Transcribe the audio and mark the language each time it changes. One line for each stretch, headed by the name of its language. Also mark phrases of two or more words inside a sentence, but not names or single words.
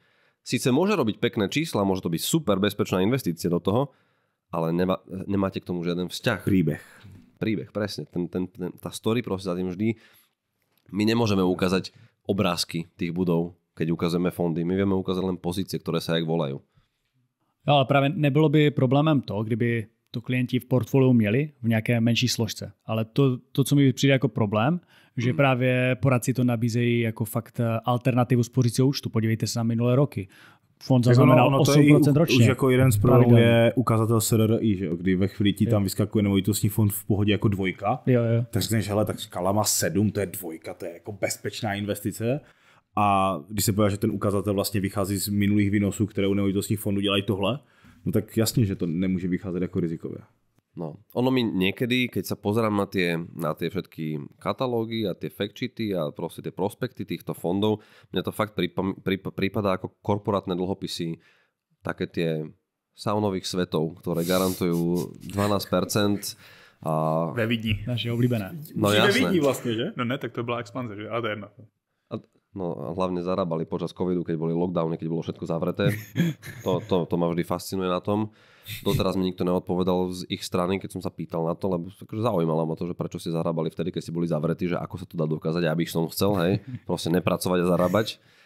Slovak: Síce môže robiť pekné čísla, môže to byť super bezpečná investícia do toho, ale nemáte k tomu žiaden vzťah. Príbeh, presne. Tá story proste za tým vždy. My nemôžeme ukázať obrázky tých budov, keď ukazujeme fondy. My vieme ukázať len pozície, ktoré sa jak volajú.
Czech: Jo, ale právě nebylo by problémem to, kdyby to klienti v portfoliu měli v nějaké menší složce. Ale to co mi přijde jako problém, že právě poradci to nabízejí jako fakt alternativu spořícího účtu. Podívejte se na minulé roky. Fond zaznamenal 8% ročně. Už jako jeden z problémů je ukazatel SRRI, že jo? Kdy ve chvíli ti tam vyskakuje nemovitostní fond v pohodě jako 2. Jo. Tak řekneš, hele, tak skala má 7, to je 2, to je jako bezpečná investice. A když se povedá, že ten ukazatel vlastně vychází z minulých výnosů, které u nemovitostních fondů dělají tohle, no tak jasně, že to nemůže vycházet jako rizikové.
Slovak: No, ono mi niekedy, keď sa pozerám na tie všetky katalógy a tie factsheety a proste tie prospekty týchto fondov, mňa to fakt prípada ako korporátne dlhopisy, také tie saunových svetov, ktoré garantujú 12%.
Czech: Ve Vídni. Naše oblíbené. No jasné. Ve Vídni vlastně, že? No ne, tak to byla expanze, že? A to je jedno.
Slovak: No a hlavne zarábali počas covidu, keď boli lockdowny, keď bolo všetko zavreté. To ma vždy fascinuje na tom. Doteraz mi nikto neodpovedal z ich strany, keď som sa pýtal na to, lebo zaujímalo ma to, že prečo si zarábali vtedy, keď si boli zavretí, že ako sa to dá dokázať, ja by som chcel, hej, proste nepracovať a zarábať.